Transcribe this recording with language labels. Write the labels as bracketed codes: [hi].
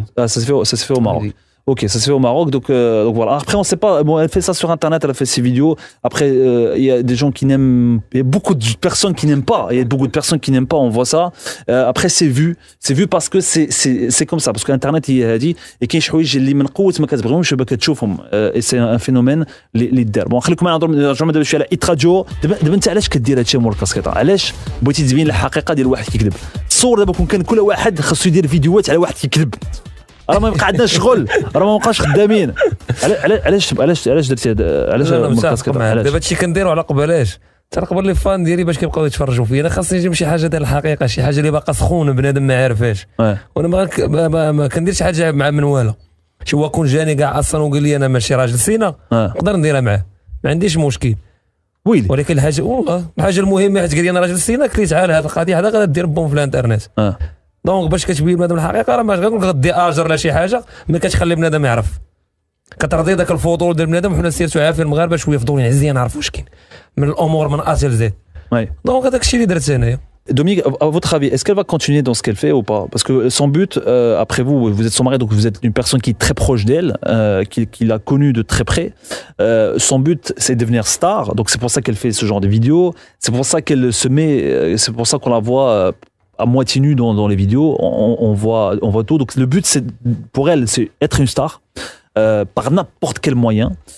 [fr] Ah, ça s'est fait au Maroc. Oui. Ok, ça se fait au Maroc, donc voilà. Après, on sait pas. Bon, elle fait ça sur Internet, elle a fait ses vidéos. Après, il y a des gens qui n'aiment. Il y a beaucoup de personnes qui n'aiment pas. Il y a beaucoup de personnes qui n'aiment pas. On voit ça. Après, c'est vu parce que c'est comme ça. Parce qu'Internet, il a dit. [ar] Et كاين شي حوايج اللي من قوة ما كتبغيهمش باك تشوفهم. [fr] Et c'est un phénomène [ar] اللي دار. bon خليكم معنا نرجعوا دابا شويه على إتراديو. دابا انت علاش كدير هادشي مول الكاسكيطه؟ علاش بغيتي تبين الحقيقه ديال واحد كيكذب؟ تصور دابا كون كان كل واحد خاصو يدير فيديوهات على واحد كيكذب. راه ما يبقى عندنا شغل، راه ما بقاش خدامين. علاش درتي هذا؟ علاش دابا هادشي كنديرو على قبالاش تنقبر لي فان ديالي باش كيبقاو يتفرجوا فيا. انا خاصني نجيب شي حاجه ديال الحقيقه، شي حاجه اللي باقا سخونه بنادم ما عارفاش. وانا ما كنديرش حاجه مع منواله. شي هو كون جاني كاع اصلا وقال لي انا ماشي راجل سينا نقدر نديرها معاه، ما عنديش مشكل. ويلي ولكن الحاجه المهمه حيت قال لي انا راجل سينا، قلت لي تعال هذه القضيه هذا غادير بوم في الانترنت. دونك باش كتبين بنادم الحقيقه راه ماش غنقول غدي اجر ولا شي حاجه، ما كتخلي بنادم يعرف. كترضي داك الفضول ديال بنادم. وحنا سيرتو عافيه المغاربه شويه فضولين عزيان نعرفوا واش كاين من الامور من اجل زيد. دونك هذاك الشيء اللي درت انايا. [fr] Dominique, à votre avis, est-ce qu'elle va continuer dans ce qu'elle fait ou pas? Parce que son but, après vous êtes son mari, donc vous êtes une personne qui est très proche d'elle, qui l'a connue de très près. Son but, c'est de devenir star. Donc c'est pour ça qu'elle fait ce genre de vidéos. C'est pour ça qu'elle se met. C'est pour ça qu'on la voit à moitié nue dans les vidéos. On voit tout. Donc le but, pour elle, c'est être une star par n'importe quel moyen.